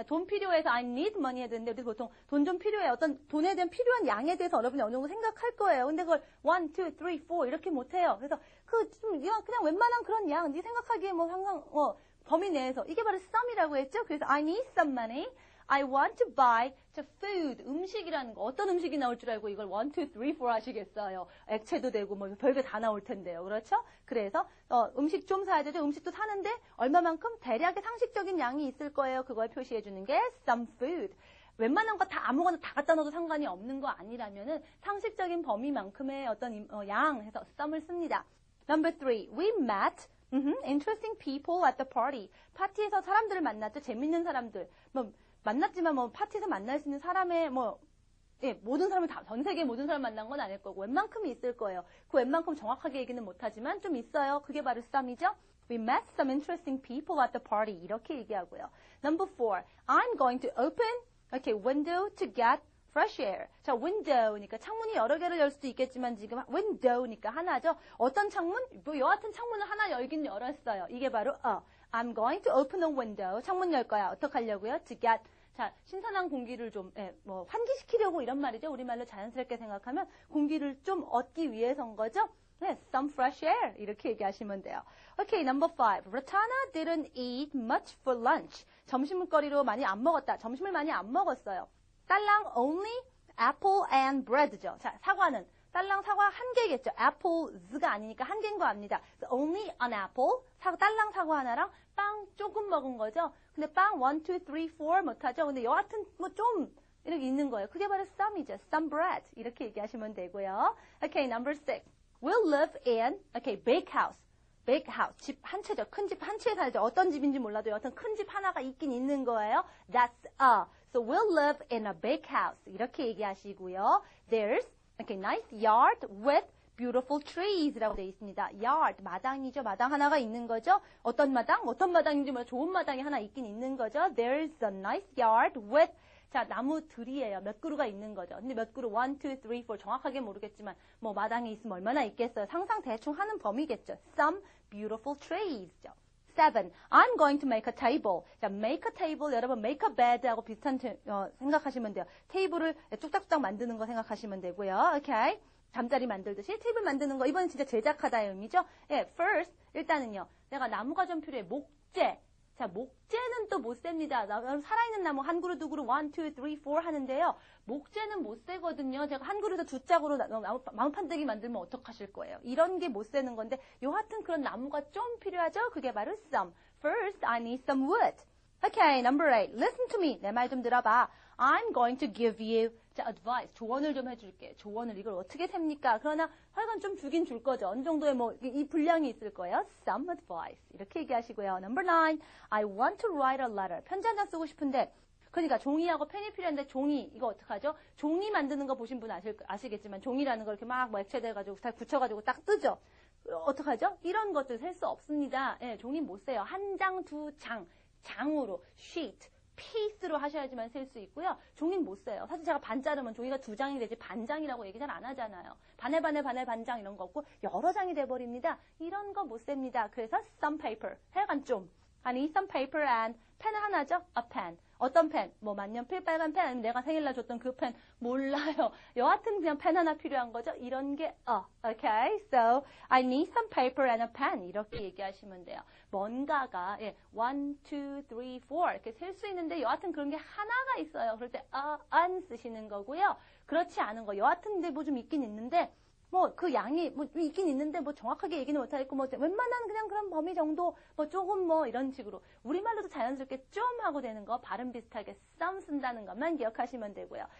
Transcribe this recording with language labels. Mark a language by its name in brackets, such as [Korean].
[Korean] 돈 필요해서 [English] I need money [Korean] 해야 되는데 우리 보통 돈 좀 필요해. 어떤 돈에 대한 필요한 양에 대해서 여러분이 어느 정도 생각할 거예요. 근데 그걸 1, 2, 3, 4 이렇게 못 해요. 그래서 그냥 웬만한 그런 양, 네 생각하기에 항상 범위 내에서 이게 바로 some이라고 했죠. 그래서 [English] I need some money. I want to buy [Korean] 자, [English] food, [Korean] 음식이라는 거. 어떤 음식이 나올 줄 알고 이걸 1, 2, 3, 4 하시겠어요. 액체도 되고 뭐 별게 다 나올 텐데요. 그렇죠? 그래서 음식 좀 사야 되죠. 음식도 사는데 얼마만큼 대략의 상식적인 양이 있을 거예요. 그걸 표시해 주는 게 some food. 웬만한 거 다 아무거나 다 갖다 넣어도 상관이 없는 거 아니라면은 상식적인 범위만큼의 어떤 양 해서 some을 씁니다. [English] Number 3, we met interesting people at the party. [Korean] 파티에서 사람들을 만났죠. 재밌는 사람들. 뭐 만났지만 뭐 파티에서 만날 수 있는 사람의 모든 사람을 다 전 세계 모든 사람 만난 건 아닐 거고 웬만큼이 있을 거예요. 그 웬만큼 정확하게 얘기는 못하지만 좀 있어요. 그게 바로 some이죠. [English] We met some interesting people at the party. [Korean] 이렇게 얘기하고요. [English] Number 4, I'm going to open window to get fresh air. [Korean] 자, window니까 창문이 여러 개를 열 수도 있겠지만 지금 window니까 하나죠. 어떤 창문? 뭐 여하튼 창문을 하나 열긴 열었어요. 이게 바로 [English] I'm going to open a window. [Korean] 창문 열 거야. 어떻게 하려고요? To get 자, 신선한 공기를 좀 환기시키려고 이런 말이죠. 우리말로 자연스럽게 생각하면 공기를 좀 얻기 위해서인 거죠. 네, [English] some fresh air [Korean] 이렇게 얘기하시면 돼요. [English] Okay, number 5. Ratana didn't eat much for lunch. [Korean] 점심거리로 많이 안 먹었다. 점심을 많이 안 먹었어요. 딸랑 [English] only apple and bread죠. [Korean] 자, 사과는 딸랑 사과 한 개겠죠. apples가 아니니까 한 개인 거 압니다. [English] So only an apple. [Korean] 딸랑 사과 하나랑 빵 조금 먹은 거죠. 근데 빵 1, 2, 3, 4 못하죠. 근데 여하튼 뭐 좀 이렇게 있는 거예요. 그게 바로 some이죠. [English] some bread. [Korean] 이렇게 얘기하시면 되고요. [English] Okay, number 6. We'll live in, bake house. bake house. [Korean] 집 한 채죠. 큰 집 한 채에 살죠. 어떤 집인지 몰라도 여하튼 큰 집 하나가 있긴 있는 거예요. [English] That's a. So we'll live in a bake house. [Korean] 이렇게 얘기하시고요. [English] There's nice yard with beautiful trees라고 [Korean] 되어 있습니다. yard, 마당이죠. 마당 하나가 있는 거죠. 어떤 마당? 어떤 마당인지 뭐 좋은 마당이 하나 있긴 있는 거죠. [English] There's a nice yard with 자, [Korean] 나무들이에요. 몇 그루가 있는 거죠. 근데 몇 그루? 1, 2, 3, 4 정확하게 모르겠지만 뭐 마당에 있으면 얼마나 있겠어요. 상상 대충 하는 범위겠죠. [English] Some beautiful trees [Korean] 죠. 7. [English] I'm going to make a table. 자, make a table [Korean] 여러분 [English] make a bed하고 [Korean] 비슷한 생각하시면 돼요. 테이블을 뚝딱뚝딱 만드는 거 생각하시면 되고요. 오케이. 잠자리 만들듯이 테이블 만드는 거 이번엔 진짜 제작하다의 의미죠. 예, first 일단은요. 내가 나무가 좀 필요해. 목재. 자, 목재는 또 못 셉니다. 살아있는 나무 한 그루, 두 그루, 1, 2, 3, 4 하는데요. 목재는 못 세거든요. 제가 한 그루에서 두 짝으로 나무판대기 만들면 어떡하실 거예요? 이런 게 못 세는 건데 여하튼 그런 나무가 좀 필요하죠? 그게 바로 [English] some. First, I need some wood. Okay, number 8. Listen to me. [Korean] 내 말 좀 들어봐. [English] I'm going to give you [Korean] 자, [English] advice. [Korean] 조언을 좀 해줄게. 조언을 이걸 어떻게 셉니까? 그러나 하여간 좀 주긴 줄 거죠. 어느 정도의 이 분량이 있을 거예요. [English] Some advice. [Korean] 이렇게 얘기하시고요. [English] Number 9. I want to write a letter. [Korean] 편지 한 장 쓰고 싶은데 그러니까 종이하고 펜이 필요한데 종이 이거 어떡하죠? 종이 만드는 거 보신 분 아시겠지만 종이라는 거 이렇게 막 액체돼가지고 다 굳혀가지고 딱 뜨죠. 어떡하죠? 이런 것들 셀 수 없습니다. 예, 종이 못 세요. 한 장, 두 장, 장으로 sheet, piece로 하셔야지만 셀 수 있고요. 종이는 못 세요. 사실 제가 반 자르면 종이가 두 장이 되지 반장이라고 얘기 잘 안 하잖아요. 반에 반장 이런 거 없고 여러 장이 돼버립니다. 이런 거 못 셉니다. 그래서 some paper, 하여간 좀. [English] I need some paper and [Korean] 펜은 하나죠? [English] A pen. [Korean] 어떤 펜? 뭐 만년필 빨간 펜 아니면 내가 생일날 줬던 그 펜 몰라요. 여하튼 그냥 펜 하나 필요한 거죠. 이런 게 okay. [English] So I need some paper and a pen [Korean] 이렇게 얘기하시면 돼요. 뭔가가 1, 2, 3, 4 이렇게 셀 수 있는데 여하튼 그런 게 하나가 있어요. 그럴 때 an 쓰시는 거고요. 그렇지 않은 거 여하튼 근데 뭐 좀 있긴 있는데 뭐 그 양이 뭐 있긴 있는데 뭐 정확하게 얘기는 못하겠고 뭐 웬만한 그냥 그런 범위 정도 뭐 조금 뭐 이런 식으로 우리말로도 자연스럽게 좀 하고 되는 거 발음 비슷하게 some 쓴다는 것만 기억하시면 되고요.